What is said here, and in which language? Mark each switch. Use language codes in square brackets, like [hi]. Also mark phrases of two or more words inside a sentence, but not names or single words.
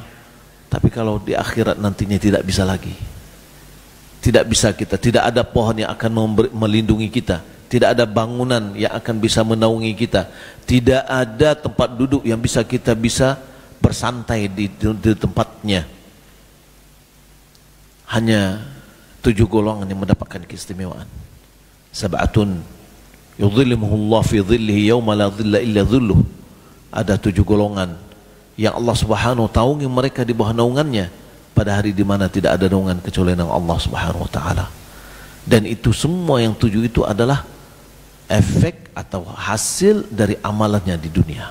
[id] Tapi kalau di akhirat nantinya tidak bisa lagi. Tidak bisa kita, tidak ada pohon yang akan melindungi kita, tidak ada bangunan yang akan bisa menaungi kita, tidak ada tempat duduk yang bisa kita bisa bersantai di tempatnya. Hanya 7 golongan yang mendapatkan keistimewaan. [ar] سبعة يظلهم الله في ظله يوم لا ظل إلا ظله. [id] Ada 7 golongan yang Allah [ar] سبحانه وتعالى [id] naungi mereka di bawah naungannya pada hari di mana tidak ada naungan kecuali naungan Allah [ar] سبحانه وتعالى. [id] Dan itu semua yang 7 itu adalah efek atau hasil dari amalannya di dunia.